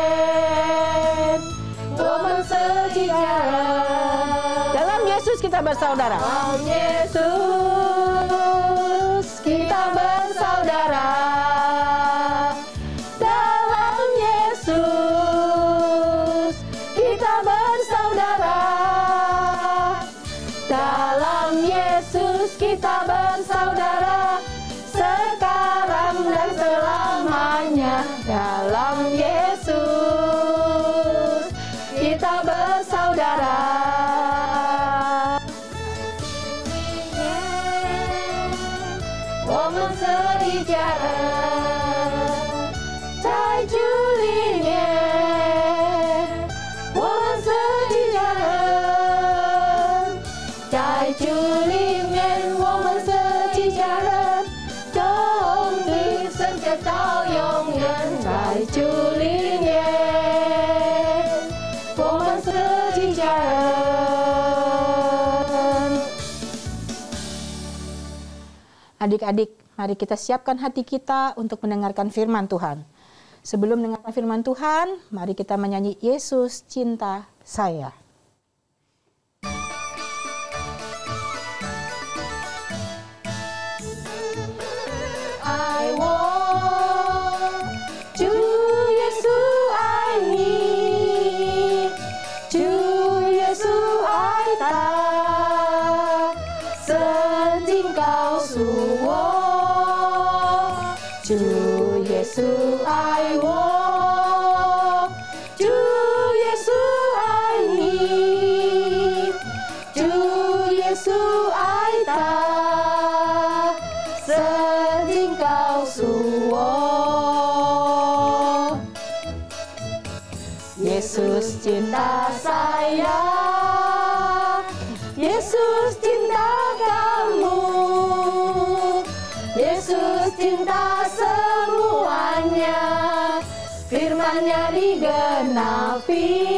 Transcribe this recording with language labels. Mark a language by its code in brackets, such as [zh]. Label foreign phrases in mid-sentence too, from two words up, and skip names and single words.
[zh] 我们是一家人。 [id] Dalam Yesus kita bersaudara. Dalam Yesus kita bersaudara. Dalam Yesus kita bersaudara. kita bersaudara sekarang dan selamanya dalam Yesus. Kita bersaudara. Woman sejarah [zh] 在主里面，我们在主里面，我们是一家人，从今生活到永远，在主里面，我们是一家人。 [id] Adik-adik, mari kita siapkan hati kita untuk mendengarkan firman Tuhan. Sebelum mendengarkan firman Tuhan, mari kita menyanyi Yesus Cinta Saya. [en] I want [zh] 主耶稣爱你，主耶稣爱他，圣经告诉我，主耶稣爱我，主耶稣爱你，主耶稣爱他，圣经告诉我， [id] Yesus cinta saya, Yesus cinta kamu, Yesus cinta semuanya, firman-Nya digenapi.